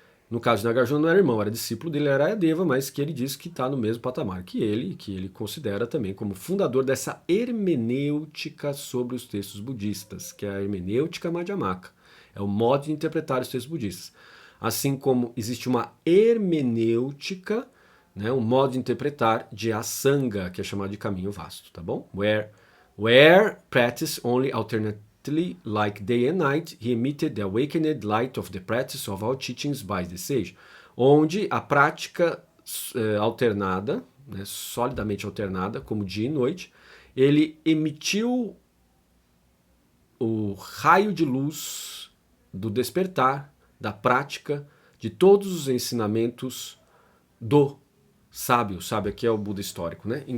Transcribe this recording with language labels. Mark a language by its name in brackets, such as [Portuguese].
[Portuguese] No caso de Nagarjuna não era irmão, era discípulo dele, era Arayadeva, mas que ele diz que está no mesmo patamar que ele considera também como fundador dessa hermenêutica sobre os textos budistas, que é a hermenêutica Madhyamaka. É o modo de interpretar os textos budistas. Assim como existe uma hermenêutica, né, um modo de interpretar de Asanga, que é chamado de caminho vasto, tá bom? [English] Where practice only alternately like day and night, he emitted the awakened light of the practice of all teachings by the sage. [Portuguese] Onde a prática alternada, né, solidamente alternada, como dia e noite, ele emitiu o raio de luz do despertar, da prática, de todos os ensinamentos do sábio. O sábio aqui é o Buda histórico, né?